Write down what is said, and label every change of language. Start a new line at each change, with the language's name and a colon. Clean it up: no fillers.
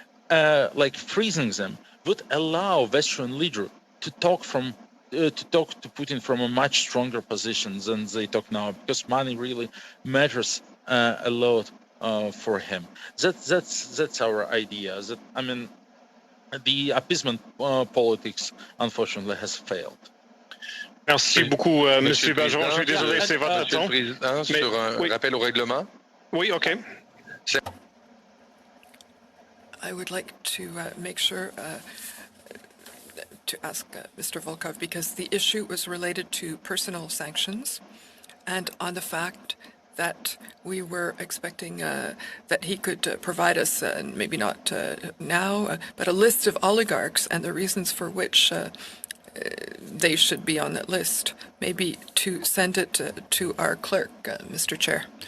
English: like freezing them would allow Western leader to talk to Putin from a much stronger position than they talk now, because money really matters a lot for him. That's our idea. The appeasement politics, unfortunately, has failed.
French: Merci beaucoup, Monsieur Bergeron. Je suis désolé, c'est votre temps. Monsieur le Président, sur un rappel au règlement. Oui, OK.
English: I would like to make sure to ask Mr. Volkov, because the issue was related to personal sanctions and on the fact that we were expecting that he could provide us, maybe not now, but a list of oligarchs and the reasons for which they should be on that list, maybe to send it to our clerk, Mr. Chair.